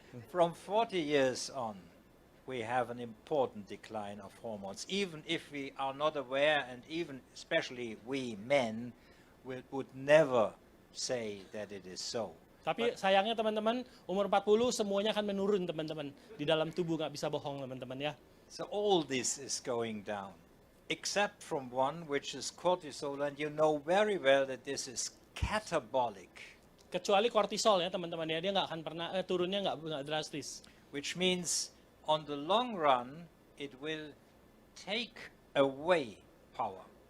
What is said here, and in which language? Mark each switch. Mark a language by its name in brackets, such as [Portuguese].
[English] from 40 years on, we have an important decline of hormones. Even if we are not aware, and even especially we men would never say that it is so. [Indonesian] Tapi sayangnya teman-teman, umur 40 semuanya akan menurun teman-teman. Di dalam tubuh nggak bisa bohong teman-teman ya. [English] So all this is going down, except from one, which is cortisol, and you know very well that this is catabolic, [Indonesian] Kecuali kortisol ya teman-teman ya, dia nggak akan pernah turunnya nggak drastis. [English] which means on the long run, it will take away power.